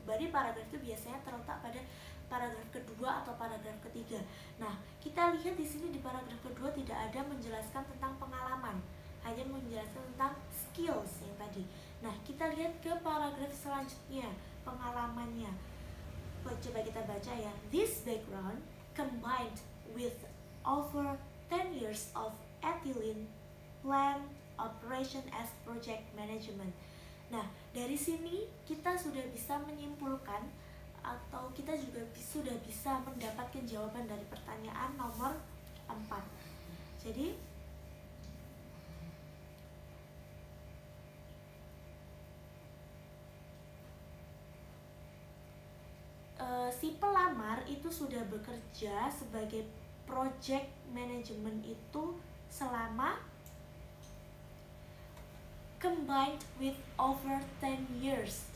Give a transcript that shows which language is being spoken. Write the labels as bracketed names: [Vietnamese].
[Indonesian] Body paragraf itu biasanya terletak pada paragraf kedua atau paragraf ketiga. Nah, kita lihat di sini di paragraf kedua tidak ada menjelaskan tentang pengalaman, hanya menjelaskan tentang skills yang tadi. Nah, kita lihat ke paragraf selanjutnya, pengalamannya. Coba kita baca ya. [English] This background combined with over 10 years of ethylene plant operation as project management. [Indonesian] Nah, dari sini kita sudah bisa menyimpulkan atau kita juga sudah bisa mendapatkan jawaban dari pertanyaan nomor 4. Jadi si pelamar itu sudah bekerja sebagai project management itu selama [English] combined with over 10 years.